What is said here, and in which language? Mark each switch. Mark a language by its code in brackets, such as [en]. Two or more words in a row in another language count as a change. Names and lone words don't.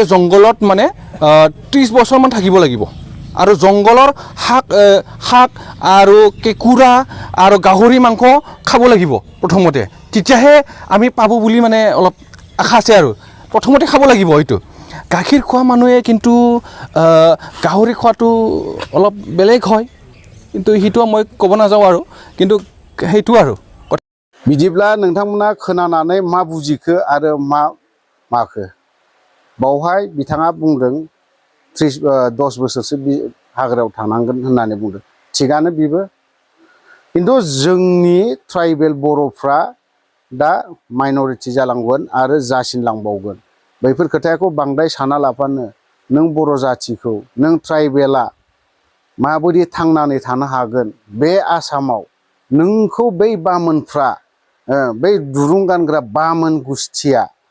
[as] জংঘলত মানে 30 বছৰমান থাকিব লাগিব আৰু জংঘলৰ শাক আৰু কেঁকুৰা আৰু গাহৰি মাংস খাব লাগিব প্ৰথমতে তেতিয়াহে আমি পাব বুলি মানে অলপ আশা আছে আৰু প্ৰথমতে খাব লাগিব এইটো গাখীৰ খোৱা মানুহে কিন্তু গাহৰি খোৱাটো অলপ বেলেগ হয় কিন্তু সেইটো মই ক'ব নাযাওঁ আৰু কিন্তু সেইটো আৰু [brx] बिदिब्ला नोंथांमोना खोनानानै मा बुजिखो आरो मा माखो बावहाय बिथाङा बुंदों 10 बोसोरसो हाग्रायाव थानांगोन होननानै बुंदों थिगानो बिबो खिन्थु जोंनि ट्राइबेल बर'फ्रा दा माइनरिटि जालांगोन आरो जासिनलांबावगोन बैफोर खोथाखौ बांद्राय साना लाफानो नों बर' जाथिखौ नों ट्राइबेला माबायदि थांनानै थानो हागोन बे आसामाव नोंखौ बै बामोनफ्रा बै दुरुं गानग्रा बामोन गुस्थिया